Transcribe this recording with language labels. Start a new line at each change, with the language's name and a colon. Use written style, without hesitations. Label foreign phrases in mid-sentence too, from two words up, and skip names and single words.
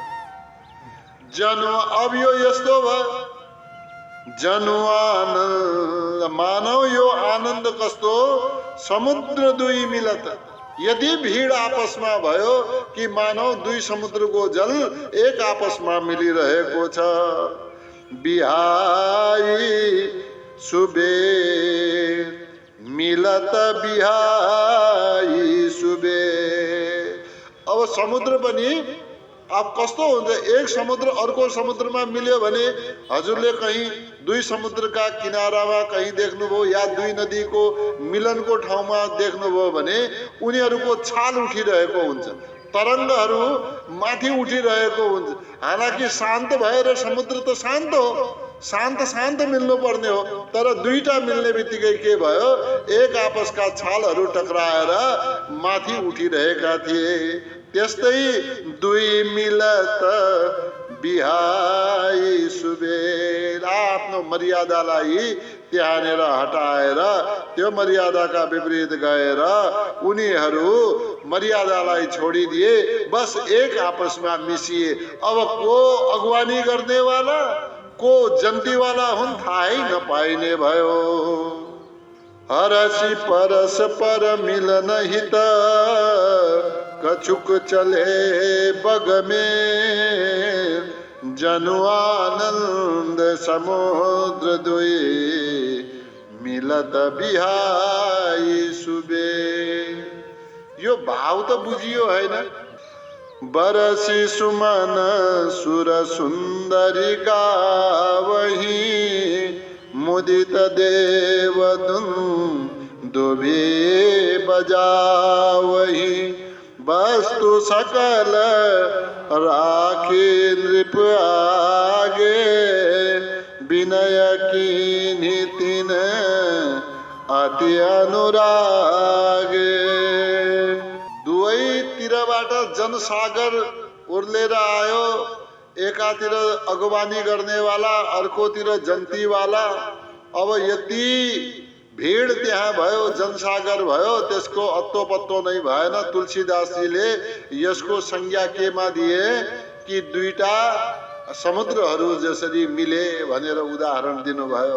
Nepali: जनु अब यो यस्तो भयो, जनु आनन्द, मानव यो आनन्द कस्तो,
Awadhi: समुद्र दुई मिलत।
Nepali: यदि भीड आपसमा भयो कि मानव दुई समुद्रको जल एक आपसमा मिलिरहेको छ।
Awadhi: बिहाई सुबे मिलत, बिहाई सुबे।
Nepali: अब समुद्र पनि अब कस्तो हुन्छ, एक समुद्र अर्को समुद्रमा मिल्यो भने हजुरले कहीँ दुई समुद्रका किनारामा कहीँ देख्नुभयो या दुई नदीको मिलनको ठाउँमा देख्नुभयो भने उनीहरूको छाल उठिरहेको हुन्छ, तरङ्गहरू माथि उठिरहेको हुन्छ। हालाकि शान्त भएर समुद्र त शान्त हो, शान्त शान्त मिल्नु पर्ने हो, तर दुईटा मिल्ने बित्तिकै के भयो, एक आपसका छालहरू टक्राएर माथि उठिरहेका थिए। त्यस्तै
Awadhi: दुई मिलत बिहाई सुबेर,
Nepali: आफ्नो मर्यादालाई त्यहाँनिर हटाएर त्यो मर्यादाका विपरीत गएर उनीहरू मर्यादालाई छोडिदिए। बस एक आपसमा मिसिए। अब को अगुवानी गर्नेवाला को जन्तीवाला हुन् थाहै नपाइने भयो।
Awadhi: हरसी परस्पर मिलन हित कछुक चले बग में। जनु आनंद समुद्र दुई मिलत बिहाई सुबे।
Nepali: यो भाव त बुझियो हैन?
Awadhi: बरसी सुमन सुर सुंदरी गावही मुदित देव दुबे बजावही। वस्तु सकल राखी नृप आगे विनय कीन्ही तिन अति अनुरागे।
Nepali: दुवैतिरबाट जनसागर उर्लेर आयो। एकातिर अगवानी गर्नेवाला, अर्कोतिर जन्तीवाला। अब यति भीड़ त्यहाँ भयो, जनसागर भयो, त्यसको अत्तो पत्तो नै भएन। तुलसीदासजीले यसको संज्ञा केमा दिए कि दुईटा समुद्रहरू जसरी मिले भनेर उदाहरण दिनुभयो।